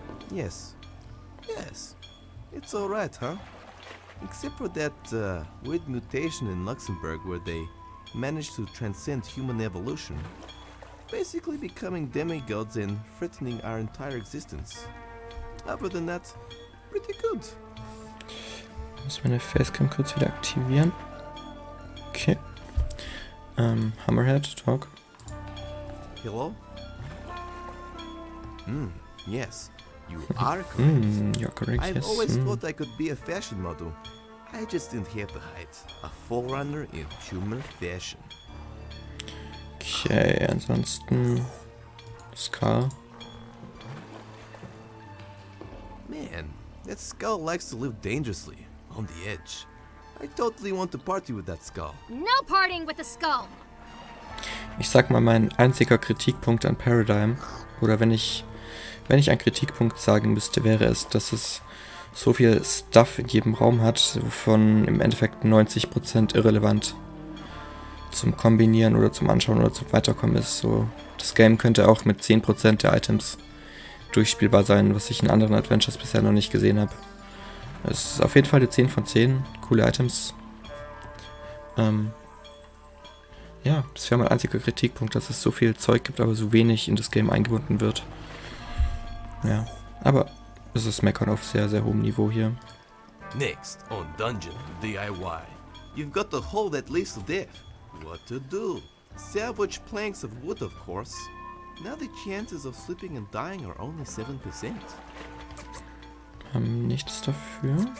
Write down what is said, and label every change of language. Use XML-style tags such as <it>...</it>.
<en>Yes. Yes. It's alright, huh? Except for that weird mutation in Luxembourg where they managed to transcend human evolution. Basically becoming demigods and threatening our entire existence. Other than that, pretty good.</en> <de>Muss meine Facecam kurz wieder aktivieren.</de> <en>Okay. Hammerhead, talk. Hello? Yes. You are correct. You're correct, I've yes. always thought I could be a fashion model. I just didn't have the height. A forerunner in human fashion.</en> <de>Okay, ansonsten Scar.</de> <en>Man, that skull likes to live dangerously, on the edge. I totally want to party with that skull. No partying with the skull!</en> <de>Ich sag mal, mein einziger Kritikpunkt an Paradigm, oder wenn ich einen Kritikpunkt sagen müsste, wäre es, dass es so viel Stuff in jedem Raum hat, wovon im Endeffekt 90% irrelevant zum Kombinieren oder zum Anschauen oder zum Weiterkommen ist. So, das Game könnte auch mit 10% der Items durchspielbar sein, was ich in anderen Adventures bisher noch nicht gesehen habe. Es ist auf jeden Fall eine 10 von 10. Coole Items. Ja, das wäre mein einziger Kritikpunkt, dass es so viel Zeug gibt, aber so wenig in das Game eingebunden wird. Ja, aber es ist Meckern auf sehr, sehr hohem Niveau hier.</de> <en>Next, on Dungeon DIY. You've got the hole that leads to death. What to do? Salvage planks of wood, of course. Now the chances of slipping and dying are only 7%.</en> <de>Haben nichts dafür.</de>